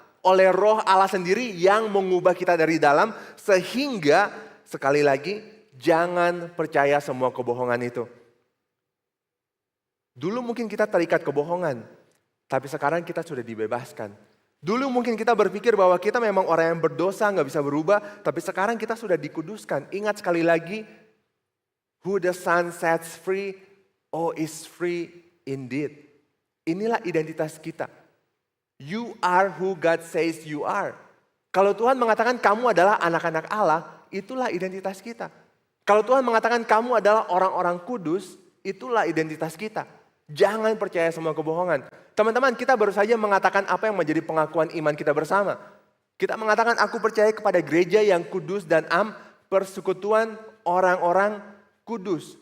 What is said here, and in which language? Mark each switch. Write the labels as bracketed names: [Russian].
[Indonesian] Oleh roh Allah sendiri yang mengubah kita dari dalam. Sehingga sekali lagi jangan percaya semua kebohongan itu. Dulu mungkin kita terikat kebohongan. Tapi sekarang kita sudah dibebaskan. Dulu mungkin kita berpikir bahwa kita memang orang yang berdosa, gak bisa berubah. Tapi sekarang kita sudah dikuduskan. Ingat sekali lagi. [English] Who the Son sets free, oh is free indeed. [Indonesian] Inilah identitas kita. [English] You are who God says you are. [Indonesian] Kalau Tuhan mengatakan kamu adalah anak-anak Allah, itulah identitas kita. Kalau Tuhan mengatakan kamu adalah orang-orang kudus, itulah identitas kita. Jangan percaya semua kebohongan. Teman-teman, kita baru saja mengatakan apa yang menjadi pengakuan iman kita bersama. Kita mengatakan aku percaya kepada gereja yang kudus dan persekutuan orang-orang kudus.